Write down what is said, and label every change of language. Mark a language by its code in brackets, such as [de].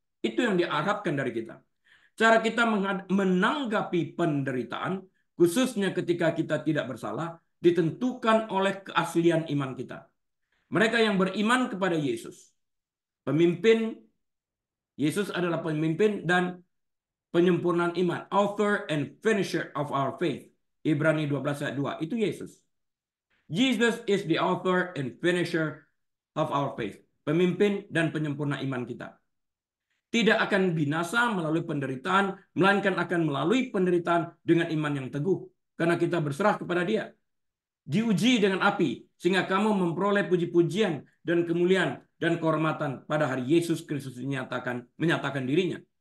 [id] Itu yang diharapkan dari kita. Cara kita menanggapi penderitaan, khususnya ketika kita tidak bersalah, ditentukan oleh keaslian iman kita. Mereka yang beriman kepada Yesus, pemimpin, Yesus adalah pemimpin dan penyempurnaan iman, [en] author and finisher of our faith. [id] Ibrani 12 ayat 2, itu Yesus. [en] Jesus is the author and finisher of our faith. [id] Pemimpin dan penyempurna iman kita. Tidak akan binasa melalui penderitaan, melainkan akan melalui penderitaan dengan iman yang teguh. Karena kita berserah kepada Dia. Diuji dengan api, sehingga kamu memperoleh puji-pujian dan kemuliaan dan kehormatan pada hari Yesus Kristus menyatakan dirinya.